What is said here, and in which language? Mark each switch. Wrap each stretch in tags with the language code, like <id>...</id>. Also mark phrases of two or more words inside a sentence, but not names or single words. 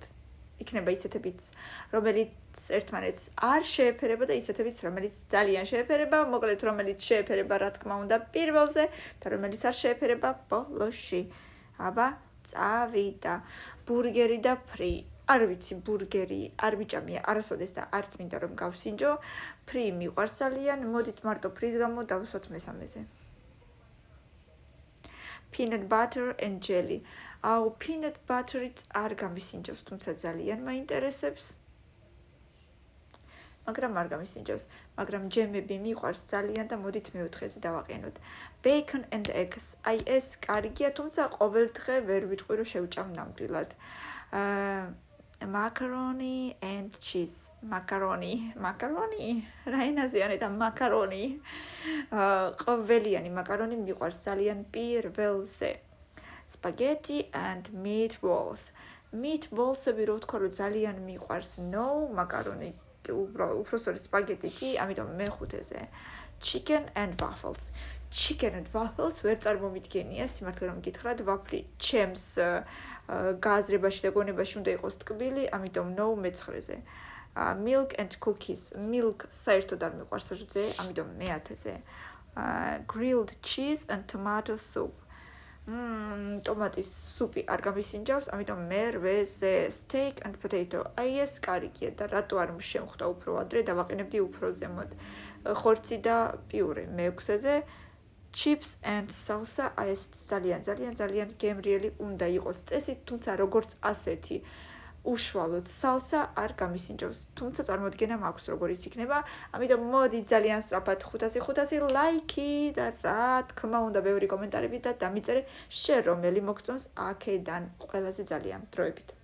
<ka>იქნება ისეთებიც, რომელიც ერთმანეთს არ შეეფერება და ისეთებიც, რომელიც ძალიან შეეფერება, მოკლედ რომელიც შეეფერება, რა თქმა უნდა, პირველზე და რომელიც არ შეეფერება ბოლოში. აბა, წავიდა. ბურგერი და ფრი. არ ვიცი, ბურგერი არ მიჭამია არასოდეს და არც მინდა რომ გავსინჯო. ფრი მიყვარს ძალიან, მოდით მარტო ფრის გამო დავუსვათ მესამეზე.</ka> <en>Peanut butter and jelly.</en> <ka>აუ,</ka> <en>peanut butter-</en> <ka>იც არ გამისინჯავს, თუმცა ძალიან მაინტერესებს. მაგრამ არ გამისინჯავს, მაგრამ ჯემები მიყვარს ძალიან და მოდით მეოთხეზე დავაყენოთ.</ka> <en>Bacon and eggs.</en> <ka>აი ეს კარგია, თუმცა ყოველ დღე ვერ ვიტყვი რომ შევჭამ ნამდვილად.</ka> <en>Macaroni and cheese. Macaroni.</en> <ka>რა ენაზეა და macaroni. ყოველიანი macaroni მიყვარს ძალიან პირველზე.</ka> <en>Spaghetti and meatballs.</en> <ka>Meatballs-ები რო ვთქვა რომ ძალიან მიყვარს,</ka> <en>no, macaroni.</en> <ka>უბრალოდ spaghetti კი, ამიტომ მეხუთეზე.</ka> <en>Chicken and waffles. Chicken and waffles</en> <ka>ვერ წარმომიდგენია, სიმართლე რომ გითხრათ, ვაფლი ჩემს გააზრებაში და გონებაში უნდა იყოს ტკბილი, ამიტომ no მეცხრეზე.</ka> <en>Milk and cookies.</en> <ka>Milk საერთოდ არ მიყვარს რძე, ამიტომ მეათეზე.</ka> <en>Grilled cheese and tomato soup.</en> <ka>ტომატის სუპი არ გამისინჯავს, ამიტომ მერვეზე.</ka> <en>Steak and potato.</en> <ka>აი ეს კარგია და რატო არ შემხვდა უფრო ადრე, დავაყენებდი უფრო ზემოთ. ხორცი და პიურე მეექვსეზე.</ka> <en>Chips and salsa.</en> <ka>აი ეს ძალიან გემრიელი უნდა იყოს წესით, თუმცა როგორც ასეთი უშუალოდ salsa არ გამისინჯავს, თუმცა წარმოდგენა მაქვს როგორიც იქნება, ამიტომ მოდი ძალიან სწრაფად 500 ლაიქი და რა თქმა უნდა ბევრი კომენტარები და დამიწერე შენ რომელი მოგწონს აქედან ყველაზე ძალიან დროებით.</ka>